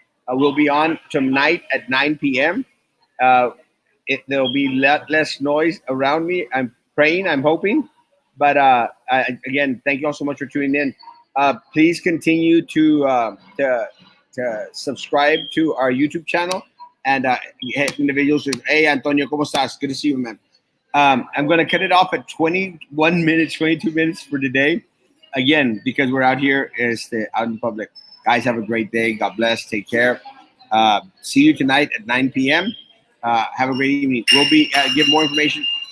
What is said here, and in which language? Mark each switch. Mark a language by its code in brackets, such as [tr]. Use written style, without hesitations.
[en] We'll be on tonight at 9 p.m. Uh, there'll be less noise around me. I'm praying, I'm hoping. But again, thank you all so much for tuning in. Please continue to subscribe to our YouTube channel. And individuals, hey, Antonio, [es] ¿cómo estás? [en] Good to see you, man. I'm going to cut it off at 21 minutes, 22 minutes for today. Again, because we're out here out in public. Guys, have a great day. God bless. Take care. See you tonight at 9 p.m. Have a great evening. We'll be give more information.